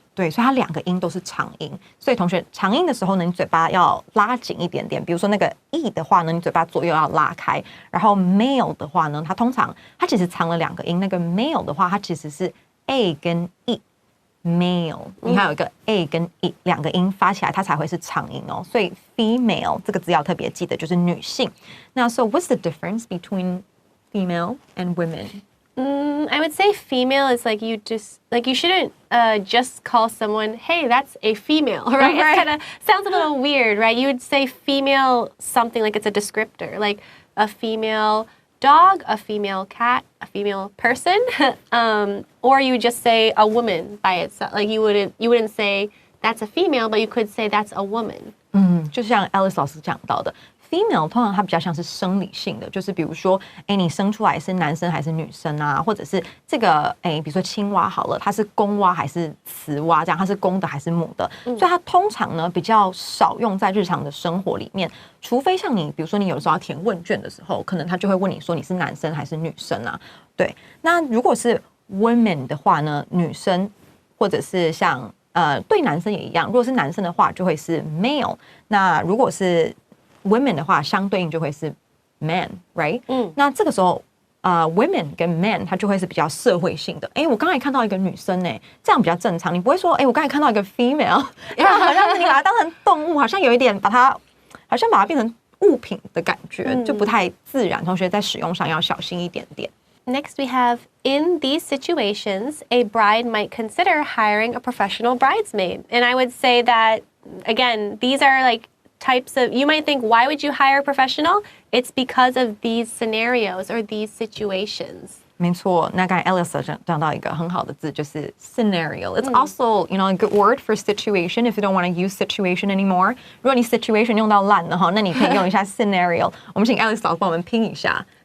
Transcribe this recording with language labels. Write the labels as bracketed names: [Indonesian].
[Chinese] 对，所以它两个音都是长音，所以同学长音的时候呢，你嘴巴要拉紧一点点。比如说那个 e 的话呢，你嘴巴左右要拉开。然后 male 的话呢，它其实藏了两个音。那个 male 的话，它其实是 a 跟 e。male， 你还有一个 a 跟 e 两个音发起来，它才会是长音哦。所以 female 这个字要特别记得，就是女性。 [English] 那 so what's the difference between female and women? I would say female is like you shouldn't just call someone, hey, that's a female, right? It kind of sounds a little weird, right? You would say female something like it's a descriptor, like a female dog, a female cat, a female person, or you would just say a woman by itself. Like you wouldn't say that's a female, but you could say that's a woman. [Chinese] 就像 Alice 老师讲到的 ，female 通常它比较像是生理性的，就是比如说，你生出来是男生还是女生啊，或者是这个，比如说青蛙好了，它是公蛙还是雌蛙，这样它是公的还是母的，所以它通常呢比较少用在日常的生活里面，除非像你，比如说你有时候要填问卷的时候，可能他就会问你说你是男生还是女生啊？对，那如果是 women 的话呢，女生或者是像对男生也一样，如果是男生的话就会是 male， 那如果是 women 的话，相对应就会是 man， right？那这个时候women 跟 man 它就会是比较社会性的。我刚才看到一个女生这样比较正常，你不会说我刚才看到一个 female， 好像是你把它当成动物，好像有一点把它变成物品的感觉，就不太自然。同学在使用上要小心一点点。 [English] Next, we have, in these situations, a bride might consider hiring a professional bridesmaid. And I would say that, again, these are like types of, you might think, why would you hire a professional? It's because of these scenarios or these situations. [Chinese] 没错，那刚才 Alice 讲到一个很好的字，就是 scenario. [English] It's also, a good word for situation if you don't want to use situation anymore. [Chinese] 如果你 situation 用到烂了哈，那你可以用一下 scenario. 我们请 Alice 老师帮我们拼一下